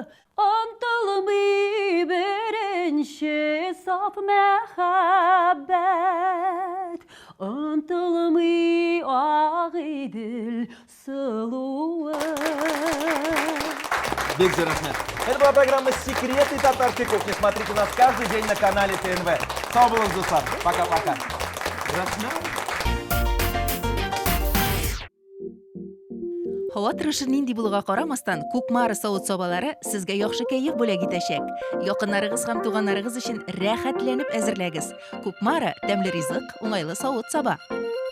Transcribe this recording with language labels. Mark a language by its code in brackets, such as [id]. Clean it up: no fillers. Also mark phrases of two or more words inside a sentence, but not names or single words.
[tt] Онтылмый беренче саф мәхәббәт, онтылмый ак идел сылуы. Бигзур Ахмед. [ru] Это была программа «Секреты татарской кухни». Смотрите нас каждый день на канале ТНВ. [tr] Sağ olun dostlar. [ru] Пока-пока. [tt] Һава торышы нинди булуга карамастан, Кукмара савыт сабалары сезгә яхшы кәеф бүләк итәчәк. Якыннарыгыз һәм туганнарыгыз өчен рәхәтләнеп әзерләгез. Кукмара тәмле ризык, уңайлы савыт саба.